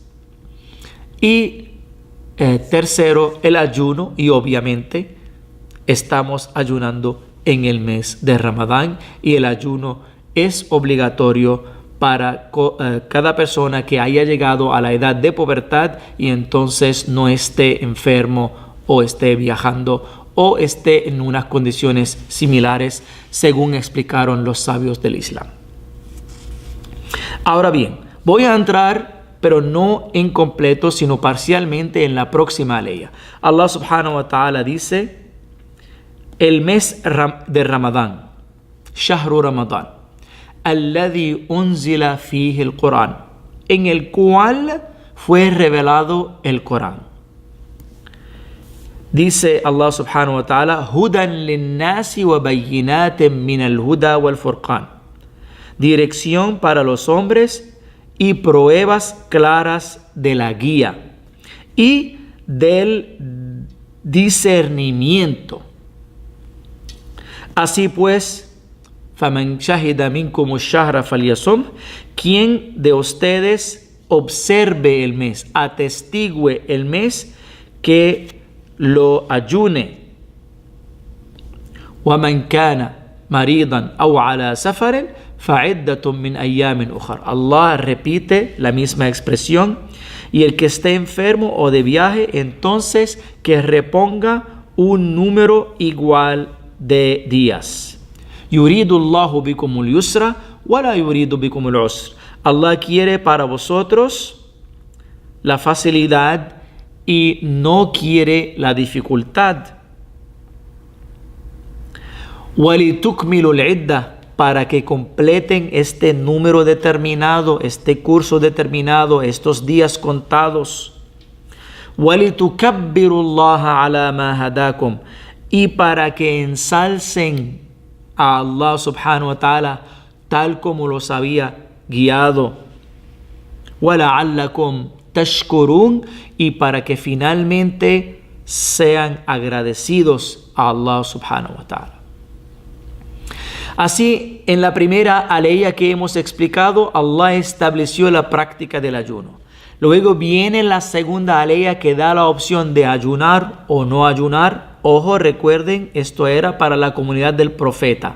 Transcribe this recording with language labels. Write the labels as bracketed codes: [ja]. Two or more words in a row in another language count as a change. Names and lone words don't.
[es] Y tercero, el ayuno, y obviamente estamos ayunando en el mes de Ramadán, y el ayuno es obligatorio para cada persona que haya llegado a la edad de pubertad y entonces no esté enfermo o esté viajando o esté en unas condiciones similares, según explicaron los sabios del Islam. Ahora bien, voy a entrar, pero no en completo, sino parcialmente, en la próxima ley. [ar] الله سبحانه وتعالى [es] dice, el mes de Ramadán, [ar] شهر رمضان الذي أنزل فيه [es] el Corán, en el cual fue revelado el Corán. [ar] Dice الله سبحانه وتعالى هدى للناس وبينات من الهدى والفرقان, [es] dirección para los hombres y pruebas claras de la guía y del discernimiento. Así pues, [ar] فَمَنْ شَهِدَ مِنْكُمُ الشَّهْرَ فَلْيَصُمْهُ, [es] quien de ustedes observe el mes, atestigue el mes, que lo ayune. [ar] وَمَنْ كَانَ مَرِيضًا أَوْ عَلَى سَفَرٍ فَعِدَّةٌ مِنْ أَيَّامٍ أُخَرَ. [es] Allah repite la misma expresión, y el que esté enfermo o de viaje, entonces que reponga un número igual de días. [ar] يريد الله بكم اليسر ولا يريد بكم العسر. [es] Allah quiere para vosotros la facilidad y no quiere la dificultad. [ar] ولتكملوا العدة, [es] para que completen este número determinado, este curso determinado, estos días contados. [ar] ولتكبروا الله على ما هداكم, [es] y para que ensalcen a [ar] الله سبحانه وتعالى [es] tal como los había guiado. [ar] وَلَعَلَّكُمْ تَشْكُرُونَ, [es] y para que finalmente sean agradecidos a [ar] الله سبحانه وتعالى. [es] Así, en la primera aleya que hemos explicado, Allah estableció la práctica del ayuno. Luego viene la segunda aleya que da la opción de ayunar o no ayunar. Ojo, recuerden, esto era para la comunidad del profeta.